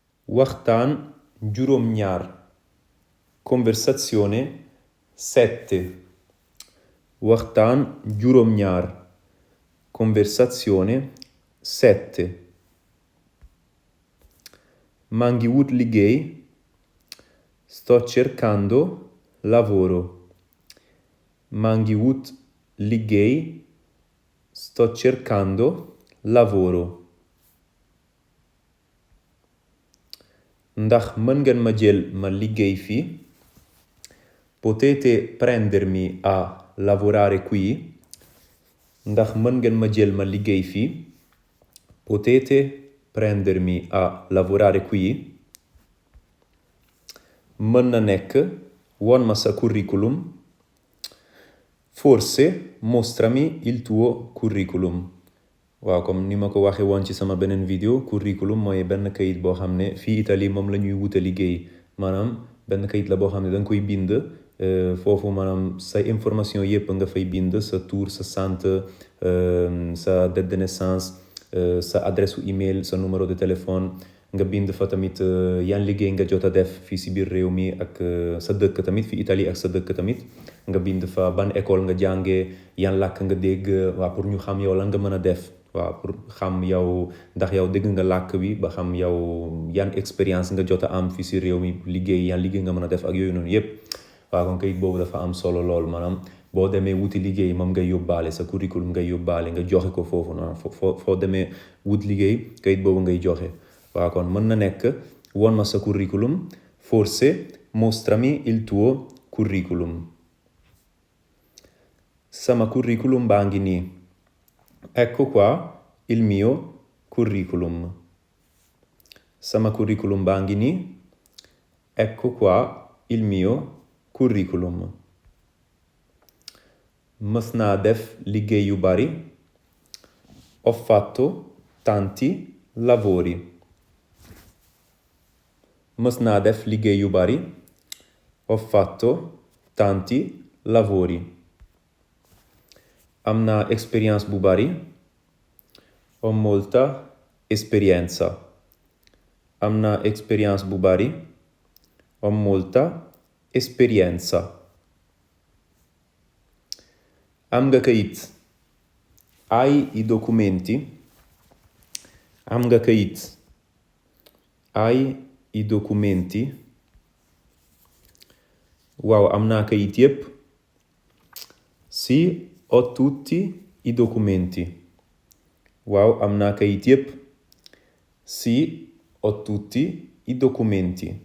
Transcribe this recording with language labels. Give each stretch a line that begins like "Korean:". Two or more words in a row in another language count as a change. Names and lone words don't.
Wolof: waxtaan juróom-ñaar
Italian: conversazione 7
Wolof: waxtaan juróom-ñaar conversazione 7 maa ngi wut liggéey
Italian: sto cercando lavoro
Wolof: maa ngi wut liggéey
Italian: sto cercando lavoro
Wolof: ndax mën ngeen ma jël ma liggéey fii
Italian: potete prendermi a lavorare qui
Wolof: ndax mën ngeen ma jël ma liggéey fii
Italian: potete prendermi a lavorare qui
Wolof: mën na nekk won ma sa curriculum
Italian: forse mostrami il tuo curriculum
Wolof: waaw comme ni ma ko waxee woon ci sama beneen vidéo curriculum mooy benn kayit boo xam ne fii Italie moom la ñuy wuta liggéey maanaam benn kayit la boo xam ne da nga koy bind foofu maanaam say information yépp nga fay bind sa tour sa sant sa
French: date de naissance
Wolof: sa
French: adresse email
Wolof: sa
French: numéro de téléphone
Wolof: nga bind fa tamit yan liggéey nga jot a def fii si biir réew mi ak sa dëkk tamit fi Italie ak sa dëkk tamit nga bind fa ban école nga jàngee yan làkk nga dégg waaw pour ñu xam yow lan nga mën a def waaw pour xam yow ndax yow dégg nga làkk bi ba xam yow yan expérience nga jot a am fii si réew mi liggéey yan liggéey nga mën a def ak yooyu noonu yépp waaw kon kayit boobu dafa am solo lool maanaam boo demee wuti liggéey moom ngay yóbbaale sa curriculum ngay yóbbaale nga joxe ko foofu noonu foo demee wut liggéey kayit boobu ngay joxe waaw kon mën na nekk won ma sa curriculum
Italian: forse mostrami il tuo curriculum
Wolof: sama curriculum baa ngi nii
Italian: ecco qua il mio curriculum
Wolof: sama curriculum baa ngi nii
Italian: ecco qua il mio curriculum
Wolof: mës naa def liggéey yu bari
Italian: ho fatto tanti lavori
Wolof: mës naa def liggéey yu bari
Italian: ho fatto tanti lavori
Wolof: am naa expérience bu bari
Italian: ho molta esperienza
Wolof: am naa expérience bu bari
Italian: ho molta esperienza
Wolof: am nga kayit
Italian: hai i documenti
Wolof: am nga kayit
Italian: hai i documenti
Wolof: waaw am naa kayit yépp
Italian: sì ho tutti i documenti
Wolof: waaw am naa kayit yépp
Italian: sì ho tutti i documenti